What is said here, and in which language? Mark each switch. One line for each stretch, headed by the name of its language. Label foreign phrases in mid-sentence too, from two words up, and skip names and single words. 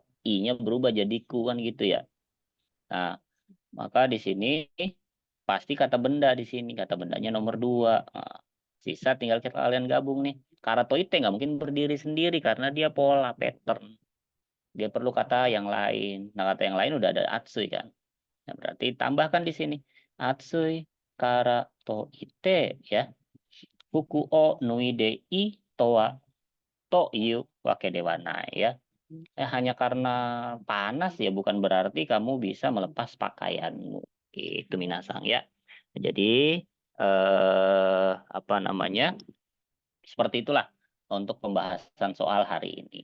Indonesian: I-nya berubah jadi ku kan gitu ya. Nah, maka di sini pasti kata benda di sini. Kata bendanya nomor dua. Nah, sisa tinggal kita kalian gabung nih. Karatoite nggak mungkin berdiri sendiri karena dia pola, pattern. Dia perlu kata yang lain. Nah, kata yang lain udah ada Atsui kan. Nah, berarti tambahkan di sini.
Japanese: Atsui karatoite ya. Fuku o nui de i toa to yu wake de wa nai ya.
Indonesian: Hanya karena panas ya bukan berarti kamu bisa melepas pakaianmu. Itu minasang ya. Jadi apa namanya? Seperti itulah untuk pembahasan soal hari ini.